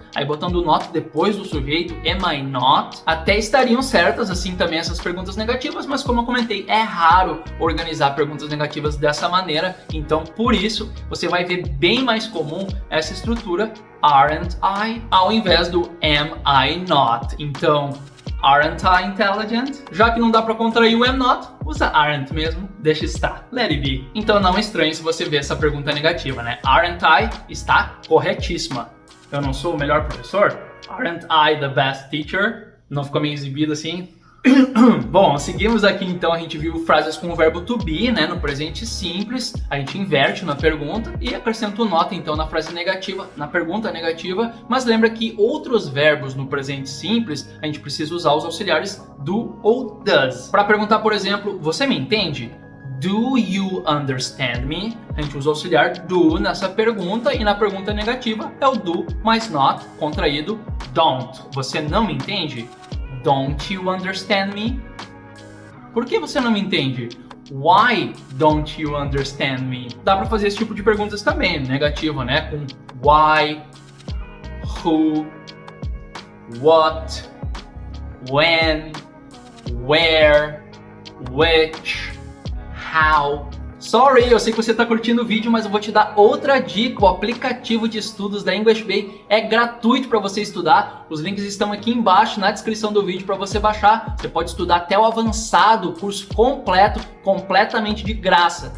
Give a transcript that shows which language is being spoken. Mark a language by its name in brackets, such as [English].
[Portuguese] Aí botando o not depois do sujeito, am I not? Até estariam certas assim também essas perguntas negativas, mas como eu comentei, é raro organizar perguntas negativas dessa maneira, então por isso você vai ver bem mais comum essa estrutura aren't I ao invés do am I not. [English] Então, aren't I intelligent? [Portuguese] Já que não dá para contrair o am not, usa aren't mesmo, deixa estar, [English] let it be. [Portuguese] Então não estranhe se você ver essa pergunta negativa, né? Aren't I está corretíssima. Eu não sou o melhor professor? [English] Aren't I the best teacher? [Portuguese] Não ficou meio exibido assim? Bom, seguimos aqui então, a gente viu frases com o verbo to be, né, no presente simples, a gente inverte na pergunta e acrescenta o not então na frase negativa, na pergunta negativa, mas lembra que outros verbos no presente simples, a gente precisa usar os auxiliares do ou does. Para perguntar, por exemplo, você me entende? [English] Do you understand me? [Portuguese] A gente usa o auxiliar do nessa pergunta e na pergunta negativa é o do mais not contraído don't. Você não me entende? [English] Don't you understand me? [Portuguese] Por que você não me entende? [English] Why don't you understand me? [Portuguese] Dá para fazer esse tipo de perguntas também, negativo, né? Com why, who, what, when, where, which, how. Sorry, eu sei que você está curtindo o vídeo, mas eu vou te dar outra dica. O aplicativo de estudos da English Bay é gratuito para você estudar. Os links estão aqui embaixo na descrição do vídeo para você baixar. Você pode estudar até o avançado, o curso completo, completamente de graça.